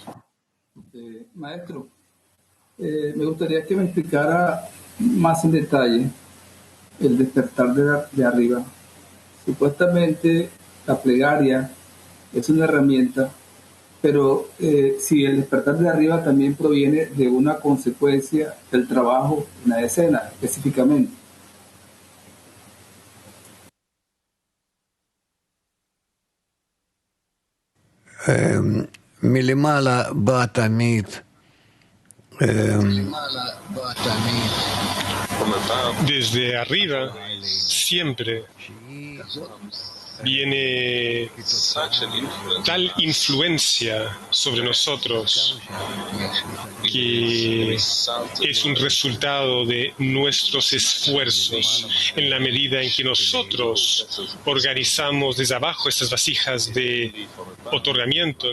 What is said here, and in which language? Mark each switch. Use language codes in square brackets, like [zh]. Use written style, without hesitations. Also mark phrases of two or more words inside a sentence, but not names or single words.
[es] Maestro, me gustaría que me explicara más en detalle el despertar de arriba. Supuestamente la plegaria es una herramienta, pero si el despertar de arriba también proviene de una consecuencia del trabajo en la escena específicamente. [he] מלמעלה בא תמיד. [es] Desde arriba siempre viene tal influencia sobre nosotros que es un resultado de nuestros esfuerzos en la medida en que nosotros organizamos desde abajo estas vasijas de otorgamiento.